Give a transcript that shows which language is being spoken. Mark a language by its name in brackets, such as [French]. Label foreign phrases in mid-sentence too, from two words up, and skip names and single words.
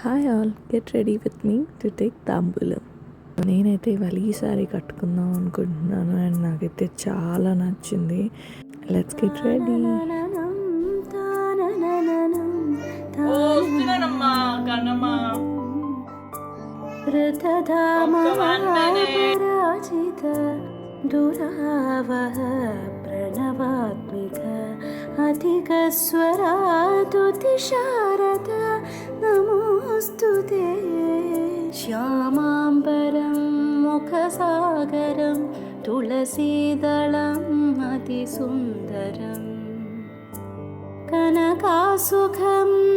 [English] Hi all, get ready with me to take తాంబూలం. [Telugu] నేనైతే ఇవాళ ఈ సారీ కట్టుకుందాం అనుకుంటున్నాను అండ్ నాకైతే చాలా నచ్చింది. [English] Let's get ready. [Sanskrit] दुरावह प्रणवात्मिक अधिकस्वरातुतिशारद नमोऽस्तु ते श्यामाम्बरं मुखसागरं तुलसीदलम् अतिसुन्दरं कनकासुखं